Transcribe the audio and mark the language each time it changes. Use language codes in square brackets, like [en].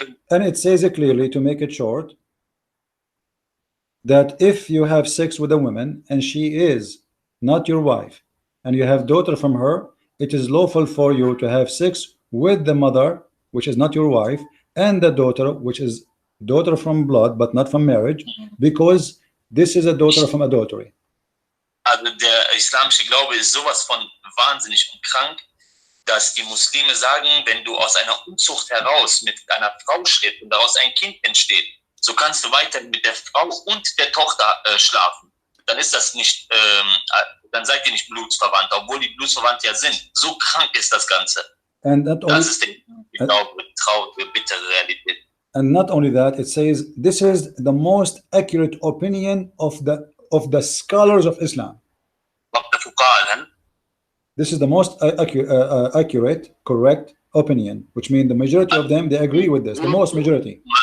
[en] And it says it clearly, to make it short, that if you have sex with a woman and she is not your wife and you have daughter from her, it is lawful for you to have sex with the mother, which is not your wife, and the daughter, which is daughter from blood but not from marriage, because this is a daughter from adultery. [de] Also der islamische Glaube ist sowas von wahnsinnig und krank, dass die Muslime sagen, wenn du aus einer Unzucht heraus mit einer Frau schläfst und daraus ein Kind entsteht, so kannst du weiter mit der Frau und der Tochter schlafen. Dann ist das nicht, dann seid ihr nicht blutsverwandt, obwohl die blutsverwandt ja sind. So krank ist das Ganze. Das ist die traurige, bittere Realität. [en] And not only that, it says this is the most accurate opinion of the scholars of Islam. This is the most accurate, correct opinion, which means the majority of them, they agree with this. The most majority.